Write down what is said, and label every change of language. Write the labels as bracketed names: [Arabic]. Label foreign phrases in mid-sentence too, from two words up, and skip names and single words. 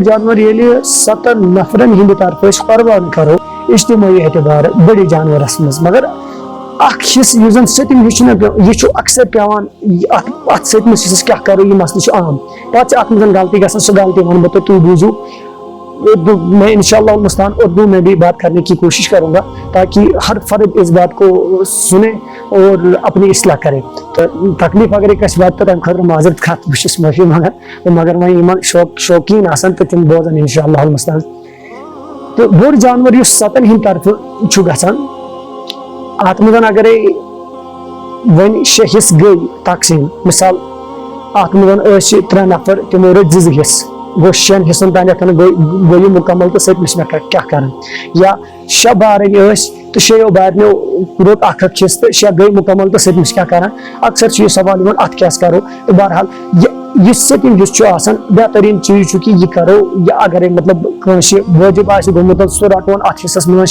[Kashmiri] جانور ییٚلہِ 7 نفرن ہٕنٛدِ طرفہٕ أسۍ قۄربان کرو اجتماعی اعتبار بٔڑِس جانورس منٛز مگر اکھ حصہٕ یُس زن سٔتِم حصہٕ چھُنہ یہِ چھُ اکثر پیٚوان اتھ سٔتمِس حصس کیاہ کرو یہِ مسلہٕ چھُ عام پتہٕ چھِ اتھ منٛز غلطی گژھان سۄ غلطی ونہٕ بہٕ تۄہہِ تُہۍ بوٗزِو میں [Arabic] انشاءاللہ المستعان [Urdu] اردو میں بھی بات کرنے کی کوشش کروں گا تاکہ ہر فرد اس بات کو سنے اور اپنی اصلاح کرے [Kashmiri] تو تکلیف اگر ایک بات تو تمہ خاطر معذرت خاطر بہت معافی منگان مگر وۄنۍ شوقین آسان تو تم بوزان [Arabic] انشاءاللہ المستعان [Kashmiri] تو بوٚڑ جانور یُس 7 ہٕنٛدِ طرفہٕ چھُ گژھان اتھ منٛز اگرے وۄنۍ 6 حصہٕ گٔے تقسیٖم مثال اتھ منٛز ٲسۍ 3 نفر تِمو رٔٹۍ 2 حصہٕ گوٚو 6 حصن تانیتھ گوٚو یہِ مُکمل تہٕ 7مِس مےٚ کیاہ کران یا 6 بارٕنۍ ٲسۍ تہٕ 6 بارنیو روٚٹ 1 حصہٕ تہٕ 6 گٔے مُکمل تہٕ 7مِس کیاہ کران اکثر چھُ یہِ سوال یِوان اتھ کیاہ کرو تہٕ بہرحال یُس 7م حصہٕ چھُ آسان بہتریٖن چیٖز چھُ کہِ یہِ کرو یہِ اگرے مطلب کٲنٛسہِ وٲجِب آسہِ گوٚمُت سُہ رٹون اتھ حصس منٛز